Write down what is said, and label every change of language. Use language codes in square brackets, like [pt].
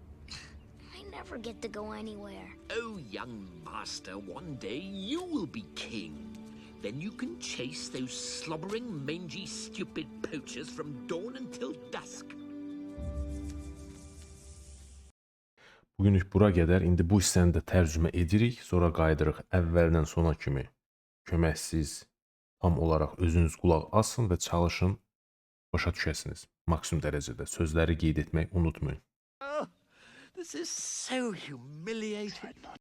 [en] I never get to go anywhere. Oh, young master, one day you will be king. Then you can chase those slobbering, mangy, stupid poachers from dawn until dusk. [az] Bugünlük bura qədər. İndi bu hissəni də tərcümə edirik. Sonra qayıdırıq əvvəldən sona kimi. Köməksiz tam olaraq özünüz qulaq asın və çalışın başa düşəsiniz. Maksimum dərəcədə sözləri qeyd etmək unutmayın. [en] Oh, this is so humiliating.